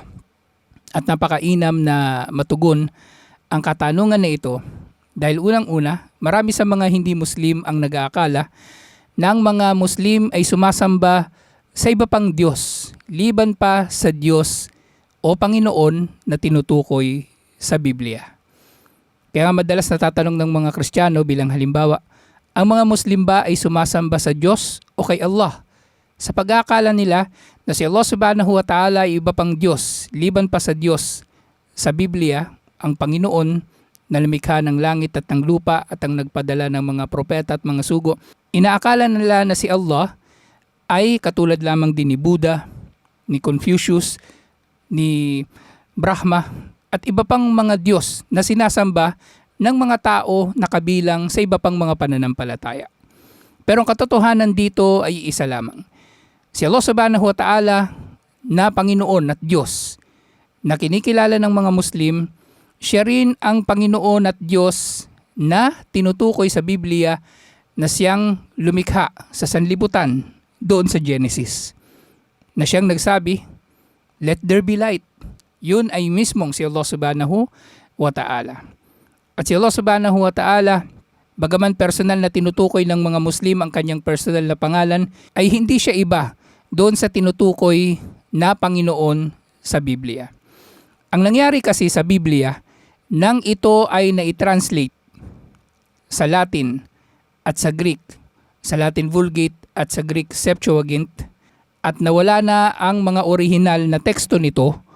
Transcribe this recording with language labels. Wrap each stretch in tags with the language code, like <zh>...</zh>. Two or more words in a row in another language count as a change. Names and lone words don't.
<tl>At napakainam na matugon ang katanungan na ito dahil unang-una, marami sa mga hindi Muslim ang nag-aakala na ang mga Muslim ay sumasamba sa iba pang Diyos, liban pa sa Diyos o Panginoon na tinutukoy sa Biblia. Kaya madalas natatanong ng mga Kristiyano bilang halimbawa, ang mga Muslim ba ay sumasamba sa Diyos o kay Allah? Sa pag-aakala nila na si Allah</tl> <ar>سبحانه وتعالى</ar> <tl>ay iba pang Diyos, liban pa sa Diyos sa Biblia, ang Panginoon na lumikha ng langit at ng lupa at ang nagpadala ng mga propeta at mga sugo. Inaakala nila na si Allah ay katulad lamang din ni Buddha, ni Confucius, ni Brahma at iba pang mga Diyos na sinasamba ng mga tao na kabilang sa iba pang mga pananampalataya. Pero ang katotohanan dito ay isa lamang. Si Allah</tl> <ar>سبحانه وتعالى</ar> <tl>na Panginoon at Diyos na kinikilala ng mga Muslim, siya rin ang Panginoon at Diyos na tinutukoy sa Biblia na siyang lumikha sa sanlibutan doon sa Genesis. Na siyang nagsabi,</tl> <en>let there be light.</en> <tl>Yun ay mismong si Allah</tl> <ar>سبحانه وتعالى.</ar> <tl>At si Allah</tl> <ar>سبحانه وتعالى,</ar> <tl>bagaman personal na tinutukoy ng mga Muslim ang kanyang personal na pangalan, ay hindi siya iba doon sa tinutukoy na Panginoon sa Biblia. Ang nangyari kasi sa Biblia, nang ito ay na-translate sa Latin at sa Greek, sa Latin Vulgate at sa Greek Septuagint, at nawala na ang mga orihinal na teksto nito,</tl>